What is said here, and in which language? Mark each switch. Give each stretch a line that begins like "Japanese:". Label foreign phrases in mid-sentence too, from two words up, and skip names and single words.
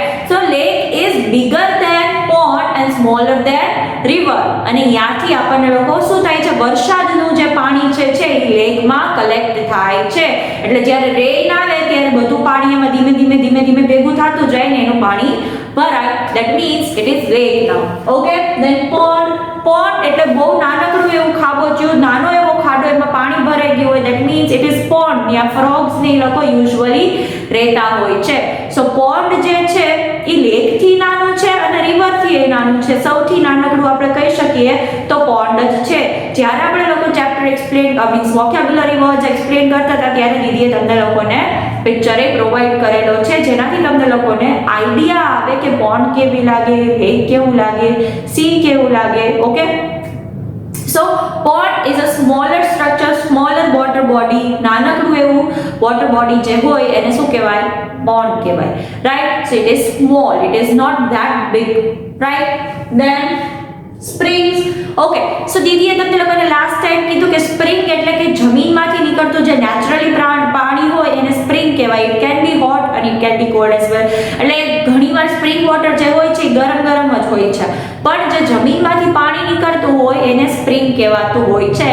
English: so lake is bigger than pond and smaller than river.
Gujarati: અને ત્યાંથી આપણને લોકો શું થાય છે, વરસાદનું જે પાણી છે એ લેકમાં કલેક્ટ થાય છે. એટલે જ્યારે રેન આવે ત્યારે બધું પાણી એમાં ધીમે ભેગું થતું જાય ને એનું પાણી ભરાય.
English: That means it is lake now. Okay, then pond
Gujarati: એટલે બહુ નાનકડું એવું ખાબોચિયું, નાનો એવો ખાડો, એમાં પાણી ભરાઈ ગયું હોય.
English: That means it is pond.
Gujarati: ત્યાં ફ્રોગ્સ ને લોકો યુઝ્યુઅલી રહેતા હોય છે. સો પોન્ડ જે છે એ લેકથી નાનું છે અને રિવરથી એ નાનું છે. સૌથી નાનકડું આપણે કહી શકીએ તો પોન્ડ જ છે. જ્યારે આપણે લોકો
English: chapter explain means vocabulary words explain
Gujarati: કરતા હતા ત્યારે દીદીએ તમને લોકોને પિક્ચર પ્રોવાઈડ કરેલો છે, જેનાથી તમને લોકોને આઈડિયા આવે કે પોન્ડ કેવી લાગે, લેક કેવું લાગે, સી કેવું લાગે. ઓકે,
English: so pond is a smaller structure, smaller water body.
Gujarati: નાનકડું એવું
English: water body
Gujarati: જે હોય એને શું કહેવાય? pond કહેવાય,
English: right? So it is small, it is not that big, right? Then springs. okay, so
Gujarati: દીદીએ તમને લોકોને
English: last time
Gujarati: કીધું કે સ્પ્રિંગ એટલે કે જમીનમાંથી નીકળતું જે નેચરલી પાણી હોય એને સ્પ્રિંગ કહેવાય.
English: it can be hot
Gujarati: અને
English: it can be cold as well.
Gujarati: એટલે ઘણીવાર
English: spring water
Gujarati: જે હોય છે એ ગરમ જ હોય છે, પણ જે જમીનમાંથી પાણી નીકળતું હોય એને સ્પ્રિંગ કહેવાતું હોય છે.